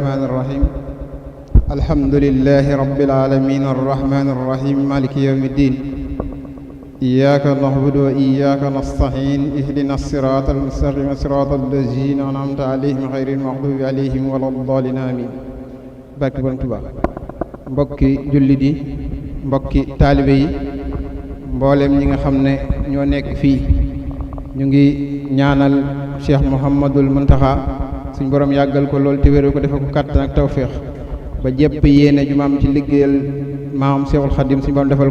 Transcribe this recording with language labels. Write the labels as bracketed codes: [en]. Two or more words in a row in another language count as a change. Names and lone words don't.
[ar] الرحمن الرحيم الحمد لله رب العالمين الرحمن الرحيم مالك يوم الدين إياك نعبد وإياك نستعين اهدنا الصراط المستقيم صراط الذين أنعمت عليهم غير المغضوب عليهم ولا الضالين آمين [wo] barke Borom Tuubaa mbokki jullit yi mbokki taalibe yi mboolem ñi nga xam ne ñoo nekk fii ñu ngi ñaanal Cheikh Mouhamadul Muntaxa suñ borom yàggal ko lool te wéral ko defal ko kàttan ak tawféex ba jépp yéene ju ma am ci liggéeyal maam Cheikhul Khadim suñ borom defal